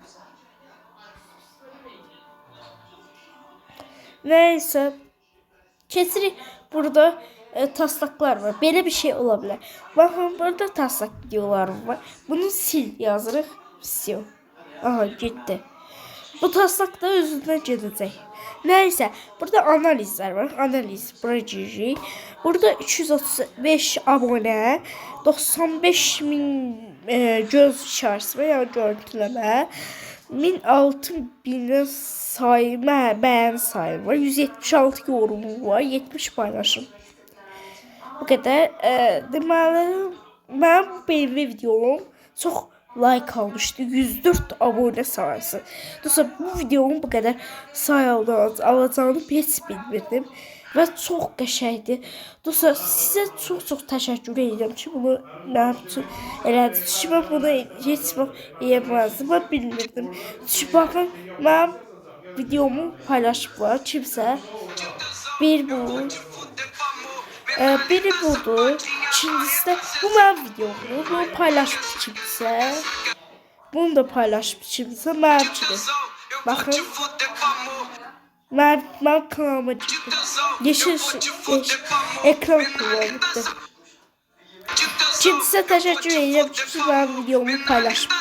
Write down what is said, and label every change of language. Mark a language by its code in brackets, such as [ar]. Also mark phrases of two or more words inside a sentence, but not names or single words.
[az] Nəysə keçirik burada taslaklar var. Belə bir şey ola bilər. Baxın burada taslak videolarım var. Bunu sil yazırıq. Sil. Aha getdi. Bu taslak da özündən gedəcək. [tr] Neyse, burada analizler var. Analiz projeyi. Burada 335 abone, 95 bin göz işareti veya görüntüleme, 1006 bin sayma, beğen sayımı var, 176 yorum var, 70 paylaşım. Bu kadar. [az] Deməli, mən [tr] benim videom [az] çox like almışdı. [tr] 104 abone sayısı. [az] Dostlar, bu videomun bu kadar alacağını heç bilmirdim. Və çox qəşəngdir. Dostlar, sizə çox təşəkkür edirəm ki, bunu mənim üçün elədiniz. Ki, mən bunu heç vaxt eləməzdim. Mən bilmirdim. Ki, baxın, mənim videomu paylaşıblar kimsə. Bir bu. Biri budur. [tr] İkincisi de bu benim videomdur. Bunu paylaşmış kimse. Bunu da paylaşmış kimse. Mercidir. Bakın. Ben kanalıma çıktım. Yeşil ekran kullanmıştı. Kimse teşekkür ederim çünkü benim videomu paylaşmıştı.